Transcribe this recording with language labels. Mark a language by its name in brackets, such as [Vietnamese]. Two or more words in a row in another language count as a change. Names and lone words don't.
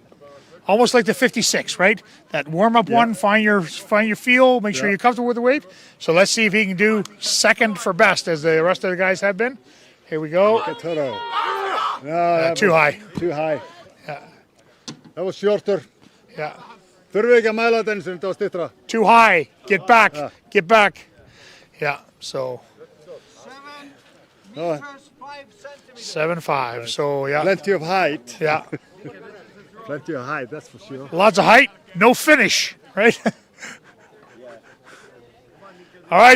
[English] Almost like the 56, right? That warm-up one, find your feel, make sure you're comfortable with the weight. So let's see if he can do second for best, as the rest of the guys have been. Here we go. No, Too high. Too high. Yeah. That was shorter. Yeah. [Icelandic] Þurfum við ekki að mæla þetta eins og þetta var styttra? [English] Too high. Get back. Get back. Yeah. So 7 meters, 5 centimeters. 7.5. So yeah. Plenty of height. Yeah. Plenty of height, that's for sure. Lots of height. No finish. Right. All right.